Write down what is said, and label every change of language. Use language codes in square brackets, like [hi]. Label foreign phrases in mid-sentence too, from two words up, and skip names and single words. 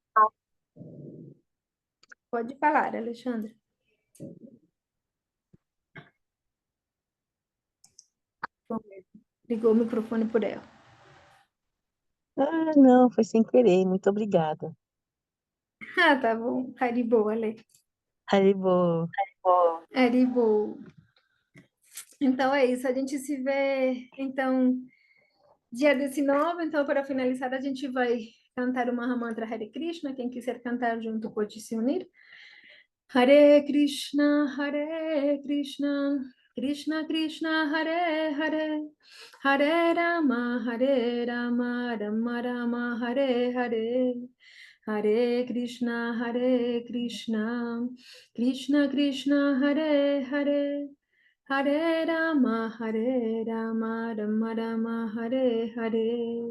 [pt] Pode falar, Alexandre. Ligou o microfone por ela. Ah, não, foi sem querer. Muito obrigada. Ah, tá bom. Haribo, Ale. Haribo. Haribo. Então é isso, a gente se vê, então, dia 19, então, para finalizar, a gente vai cantar o Mahamantra Hare Krishna, quem quiser cantar junto pode se unir. [sa] हरे कृष्ण, कृष्ण कृष्ण, हरे हरे, हरे राम, राम राम, हरे हरे, हरे कृष्ण, कृष्ण कृष्ण, हरे हरे, हरे राम, राम राम, हरे हरे.